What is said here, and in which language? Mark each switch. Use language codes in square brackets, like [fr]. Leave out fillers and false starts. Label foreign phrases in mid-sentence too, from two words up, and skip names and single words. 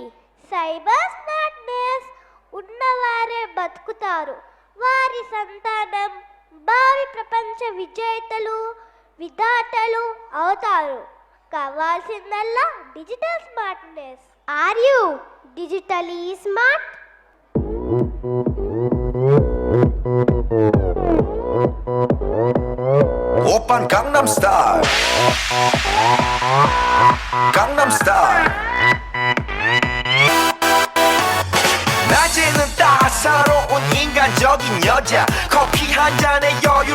[en] cyber smartness [te] ఉన్నవారే బతుకుతారు. వారి సంతానం భావి ప్రపంచ విజేతలు, విధాతలు అవుతారు. కావాల్సిందల్లా [en] digital smartness. Are you digitally smart? [ko] 오빤 강남스타일 강남스타일 낮에는 따사로운 인간적인 여자 커피 한 잔에 여유를